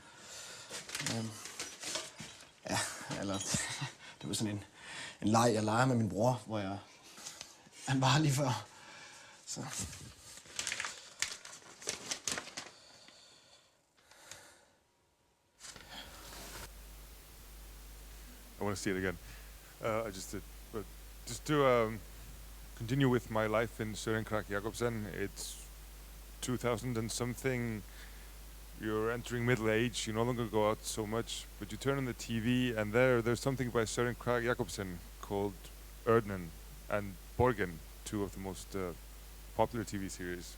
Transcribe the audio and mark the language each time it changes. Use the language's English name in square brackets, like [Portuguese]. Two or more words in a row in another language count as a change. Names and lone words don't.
[Danish] Ja, eller det var sådan en leg, jeg leger med min bror, hvor han var lige før. Så. [English] I want to see it again. I just did, but just to continue with my life in Søren Kragh-Jacobsen. It's 2000 and something. You're entering middle age. You no longer go out so much, but you turn on the TV, and there's something by Søren Kragh-Jacobsen called Erdnen and Borgen, two of the most popular TV series.